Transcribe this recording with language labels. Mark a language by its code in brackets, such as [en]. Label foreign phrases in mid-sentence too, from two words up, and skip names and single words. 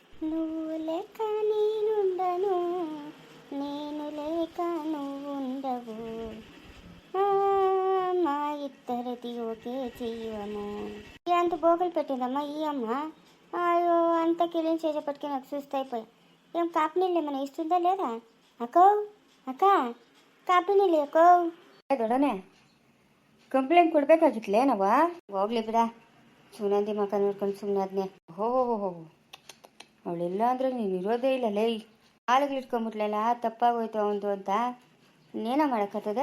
[te] నువ్వు లేక నేనుండను, నేను లేక నువ్వు ఉండవు, మా ఇద్దరిది ఒకే జీవము. ఎంత బోకలు పెట్టిందమ్మా ఈ అమ్మ. అయ్యో అంత కిలీన్ చేసేపటికి నాకు సుస్థ అయిపోయా. ఏం కాపీ నీళ్ళు ఏమైనా ఇస్తుందా లేదా? అక్కో అక్క కాపీ నీళ్ళు అక్కో. [kn] ದೊಡನೆ ಕಂಪ್ಲೇಂಟ್ ಕೊಡ್ಬೇಕಾಗಿತ್ಲೇ ನಾವ. ಹೋಗ್ಲಿ ಬಿಡ, ಸುನಂದಿ ಮಕ್ಕ ನೋಡ್ಕೊಂಡು ಸುಮ್ಮನೆ ಆದ್ನೆ. ಹೋ ಅವಳೆಲ್ಲ ಅಂದ್ರೆ ನೀನು ಇರೋದೇ ಇಲ್ಲ ಲೇ. ಹಾಲಿಗಿಟ್ಕೊಂಬಿಟ್ಲಲ್ಲ, ತಪ್ಪಾಗೋಯ್ತು ಅವಂದು ಅಂತ ಇನ್ನೇನ ಮಾಡಕ್ಕತ್ತದೆ.